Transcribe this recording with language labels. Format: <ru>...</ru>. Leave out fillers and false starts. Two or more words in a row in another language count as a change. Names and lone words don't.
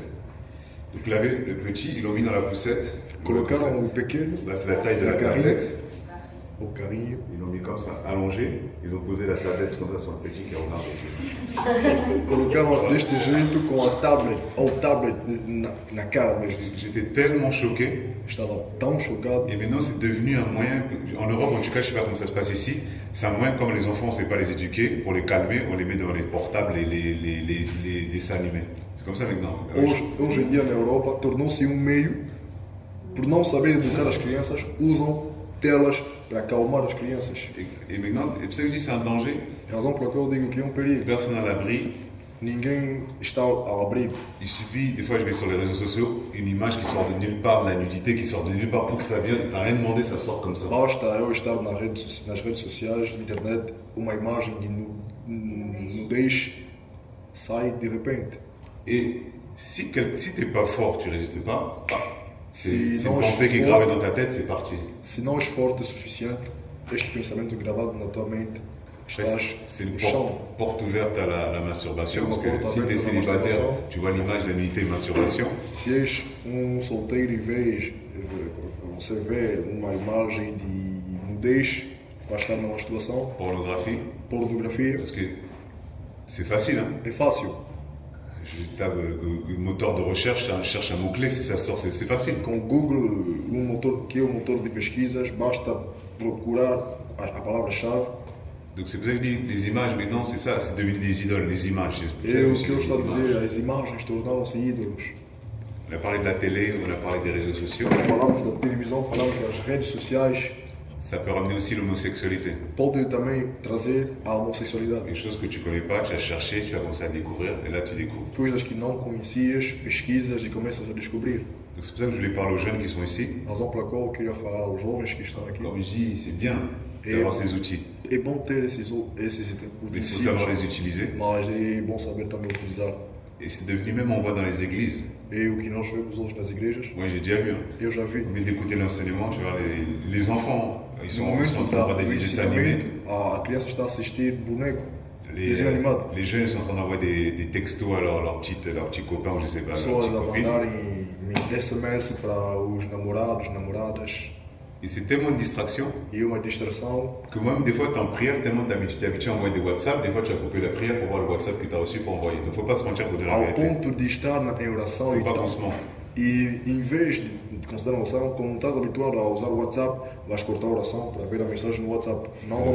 <fr>Donc le petit, ils l'ont mis dans la poussette.</fr> <pt>Colocaram o pequeno,</pt> <fr>Là, c'est la taille de La la</fr> <pt>carrinha.</pt> <fr>tablette.</fr> <pt>o carrinho,</pt> <fr>Ils l'ont mis comme ça, allongé. Ils ont posé la tablette comme ça sur le petit qui regarde.</fr> <pt>colocaram deste jeito com a tablet, ou tablet na cara mesmo.</pt> <fr>J'étais tellement choqué.</fr> <pt>Estava tão chocado.</pt> <fr>Et maintenant, c'est devenu un moyen, en Europe en tout cas, je ne sais pas comment ça se passe ici, c'est un moyen, comme les enfants, on ne sait pas les éduquer, pour les calmer, on les met devant les portables et les dessins animés. C'est comme ça maintenant.</fr> <pt>Hoje em dia na Europa tornou-se meio, por não saber educar as crianças, usam telas para acalmar as crianças.</pt> <fr>Et maintenant, et ça, je dis c'est un danger.</fr> <pt>Razão pela qual eu digo que é perigo.</pt> <fr>Personne à l'abri.</fr> <pt>Ninguém está ao abrigo.</pt> <fr>Il suffit, des fois je vais sur les réseaux sociaux, une image qui sort de nulle part, de la nudité qui sort de nulle part pour que ça vienne, t'as rien demandé, ça sort comme ça.</fr> <pt>Basta eu estar nas redes sociais, na internet, uma imagem de nudez sai de repente.</pt> <fr>Et si t'es pas fort, tu résistes pas, c'est Si une non, pensée je qui est suis gravée fort. dans ta tête, c'est parti.</fr> <pt>Se não és forte o suficiente, este pensamento gravado na tua mente, estás</pt> <fr>C'est une</fr> <pt>no chão.</pt> <fr>porte ouverte à la masturbation, C'est parce une que porte si ouverte t'es à la célibataire, masturbation. tu vois l'image de la nudité masturbation.</fr> <pt>Se és solteiro e vês, você vê uma imagem de nudez, vai estar numa situação,</pt> <fr>Pornographie,</fr> <pt>pornografia,</pt> <fr>parce que c'est facile, hein.</fr> <pt>é fácil.</pt> <fr>Je tape moteur de recherche, je cherche un mot-clé, si ça sort, c'est facile.</fr> <pt>Com o Google, motor que é um motor de pesquisas, basta procurar a palavra-chave.</pt> <fr>Donc c'est pour ça que je dis, les images, maintenant c'est ça, c'est devenu des idoles, les images. C'est pour ça</fr> <pt>É o</pt> <fr>je</fr> <pt>que eu</pt> <fr>dis</fr> <pt>estou a</pt> <fr>des</fr> <pt>dizer,</pt> <fr>images.</fr> <pt>as imagens tornaram-se ídolos.</pt> <fr>On a parlé de la télé, on a parlé des réseaux sociaux.</fr> <pt>Falamos da televisão, falamos das redes sociais,</pt> <fr>Ça peut ramener aussi l'homosexualité.</fr> <pt>pode também trazer a homossexualidade.</pt> <fr>Quelque chose que tu connais pas, tu as cherché, tu as commencé à découvrir, et là tu découvres.</fr> <pt>Coisas que não conhecias, pesquisas e começas a descobrir.</pt> <fr>Donc c'est pour ça que je voulais parler aux jeunes qui sont ici.</fr> <pt>Razão pela qual eu queria falar aos jovens que estão aqui.</pt> <fr>Comme je dis, c'est bien d'avoir ces outils.</fr> <pt>É bom ter esses</pt> <fr>Mais il faut</fr> <pt>utensílios,</pt> <fr>savoir les utiliser.</fr> <pt>mas é bom saber também utilizar.</pt> <fr>Et c'est devenu même, on voit dans les églises.</fr> <pt>É o que nós vemos hoje nas igrejas.</pt> <fr>Moi j'ai déjà vu. Hein.</fr> <pt>Eu já vi.</pt> <fr>Au lieu d'écouter l'enseignement, tu vois, les enfants, ils</fr> <pt>No</pt> <fr>sont en</fr> <pt>momento</pt> <fr>train de voir des dessins animés.</fr> <pt>a criança está a assistir boneco,</pt> <fr>Les,</fr> <pt>desenho animado.</pt> <fr>les jeunes sont en train d'envoyer des textos à leurs petits copains ou je sais pas, leurs</fr> <pt>Pessoas</pt> <fr>petites</fr> <pt>a</pt> <fr>copines.</fr> <pt>mandarem SMS para os namorados, namoradas.</pt> <fr>Et c'est tellement de distraction</fr> <pt>E uma distração.</pt> <fr>que moi-même, des fois, tu es en prière, tellement t'es habitué à envoyer des WhatsApp, des fois, tu as coupé la prière pour voir le WhatsApp que tu as reçu pour envoyer. Donc, faut pas se mentir pour dire la</fr> <pt>Ao</pt> <fr>vérité.</fr> <pt>ponto de estar em oração</pt> <fr>Faut</fr> <pt>e</pt> <fr>pas</fr> <pt>tal.</pt> <fr>qu'on se mente.</fr> <pt>E em vez de considerar a oração, como estás habituado a usar o WhatsApp, vais cortar a oração para ver a mensagem no WhatsApp. Não vamos</pt>